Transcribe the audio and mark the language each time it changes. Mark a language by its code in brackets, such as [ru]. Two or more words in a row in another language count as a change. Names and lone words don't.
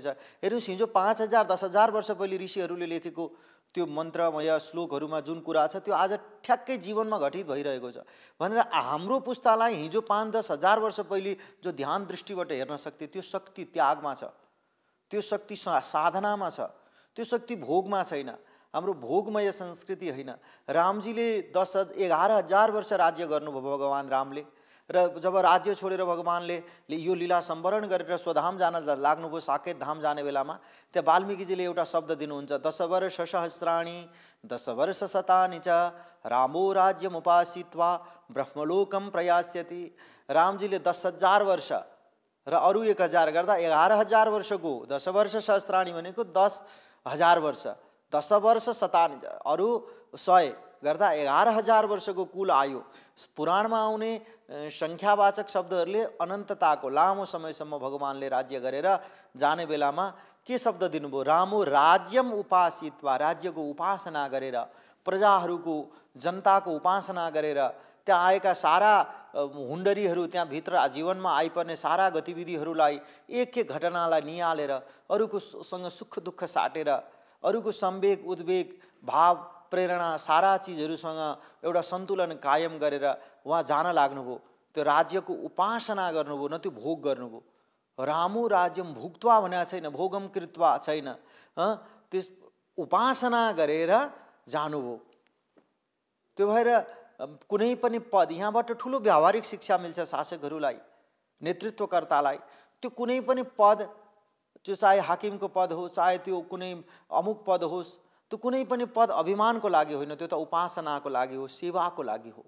[ne] हेर्नुहोस्, हिजो 5000 10,000 वर्ष पहिले ऋषिहरूले लेखेको त्यो मन्त्रमय श्लोकहरूमा जुन कुरा छ, त्यो आज ठ्याक्कै जीवनमा घटित भइरहेको छ भनेर हाम्रो पुस्तालाई हिजो 5-10 हजार वर्ष पहिले जो ध्यान दृष्टिबाट हेर्न सक्थे, त्यो शक्ति त्यागमा छ, त्यो शक्ति साधनामा छ, त्यो शक्ति भोगमा छैन। हाम्रो भोगमय संस्कृति होइन। रामजीले 11,000 वर्ष राज्य गर्नुभयो भगवान रामले, र जब राज्य छोडेर भगवानले यो लीला सम्वरण गरेर स्वधाम जान लाग्नुभयो, साकेत धाम जाने बेलामा, त्यहाँ वाल्मीकिजीले एउटा शब्द दिनुहुन्छ, 10 [sa] वर्ष सहस्राणि 10 वर्ष शतानि च रामो राज्यमुपासित्वा ब्रह्मलोकम प्रयास्यति। [ne] रामजीले 10,000 वर्ष र अरु 1,000 गर्दा 11,000 वर्षको, 10 [sa] वर्ष सहस्राणि [ne] भनेको 10,000 वर्ष, 10 [sa] वर्ष शतानि [ne] अरु 100 गर्दा 11,000 वर्षको कुल आयो। पुराणमा आउने संख्यावाचक शब्दहरूले अनन्तताको लामो समयसम्म भगवानले राज्य गरेर जाने बेलामा के शब्द दिनुभयो, [sa] रामो राज्यम उपासित्वा, [ne] राज्यको उपासना गरेर, प्रजाहरूको जनताको उपासना गरेर, त्यहाँ आएका सारा हुण्डरीहरू, त्यहाँ भित्र जीवनमा आइपर्ने सारा गतिविधिहरूलाई, एक एक घटनालाई निहालेर, अरूको सँग सुख दुःख साटेर, अरूको संवेग उद्वेग भाव प्रेरणा सारा चिजहरूसँग एउटा सन्तुलन कायम गरेर उहाँ जान लाग्नुभयो। त्यो राज्यको उपासना गर्नुभयो, न त्यो भोग गर्नुभयो। [sa] रामो राज्यम भुक्त्वा [ne] भनेको छैन, [sa] भोगम कृत्वा [ne] छैन, त्यस उपासना गरेर जानुभयो। त्यो भएर कुनै पनि पद, यहाँबाट ठुलो व्यावहारिक शिक्षा मिल्छ शासकहरूलाई, नेतृत्वकर्तालाई। त्यो कुनै पनि पद, त्यो चाहे हाकिमको पद हो, चाहे त्यो कुनै अमुक पद होस्, त्यो कुनै पनि पद अभिमानको लागि होइन, त्यो त उपासनाको लागि हो, सेवाको लागि हो।